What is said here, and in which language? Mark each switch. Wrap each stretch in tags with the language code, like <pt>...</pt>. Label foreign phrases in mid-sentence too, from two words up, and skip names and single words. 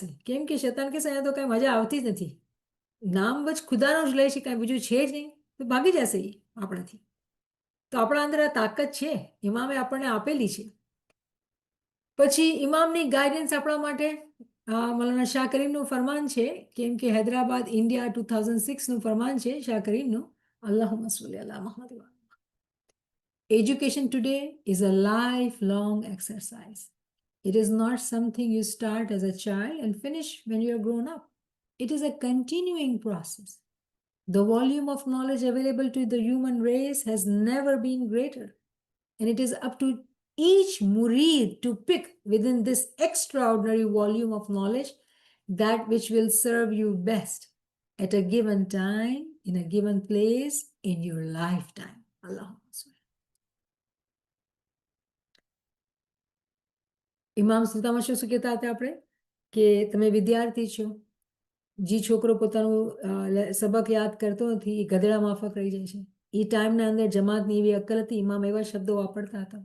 <gu>કેમ કે શેતાન કે અહીંયા તો કાંઈ મજા આવતી જ નથી, નામ જ ખુદાનું જ લે છે, કાંઈ બીજું છે જ નહીં, તો ભાગી જશે એ આપણાથી. તો આપણા અંદર આ તાકાત છે, ઇમામે આપણને આપેલી છે. પછી ઇમામની ગાઈડન્સ આપણા માટે મૌલાના શાહ કરીમનું ફરમાન છે, કેમ કે હૈદરાબાદ ઇન્ડિયા 2006નું ફરમાન છે શાહ કરીમનું,</gu> <ar>اللهم صل على محمد.</ar> <en>Education today is a lifelong exercise. It is not something you start as a child and finish when you are grown up. It is a continuing process. The volume of knowledge available to the human race has never been greater, and it is up to each murid to pick within this extraordinary volume of knowledge that which will serve you best at a given time, in a given place, in your lifetime.</en> <ar>اللهم صل.</ar> <gu>ઇમામ સુલતાનમાં શું કહેતા હતા આપણે કે તમે વિદ્યાર્થી છો, જે છોકરો પોતાનું સબક યાદ કરતો નથી એ ગધેડા માફક રહી જાય છે. એ ટાઈમના અંદર જમાતની એવી અક્કલ હતી, ઇમામ એવા શબ્દો વાપરતા હતા.</gu>